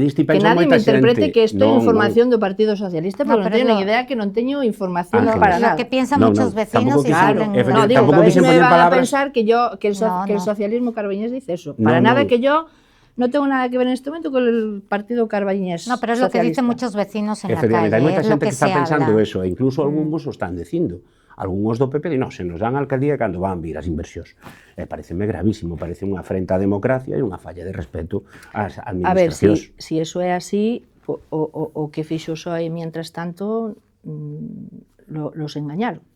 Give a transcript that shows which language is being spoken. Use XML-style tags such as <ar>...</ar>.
<es>nadie me interprete</es> <gl>que isto é información do Partido Socialista, porque non teño nin idea que non teño información para nada.</gl> <es>Lo que piensan muchos vecinos y saben... No, digo, a veces me van a pensar que el socialismo carballiñés dice eso. Para nada que yo no tengo nada que ver en este momento con el Partido Carballiñés. No, pero es lo que dicen muchos vecinos en la calle.</es> <gl>Hai moita xente que está pensando eso, e incluso algúns o están dicindo. Algúns do PP non, se nos dan a alcaldía cando van vir as inversións. Pareceme gravísimo, parece unha afrenta á democracia e unha falla de respeto ás administracións. A ver, si eso é así, o que fixo o PSOE</gl> <es>mientras tanto los engañaron.</es>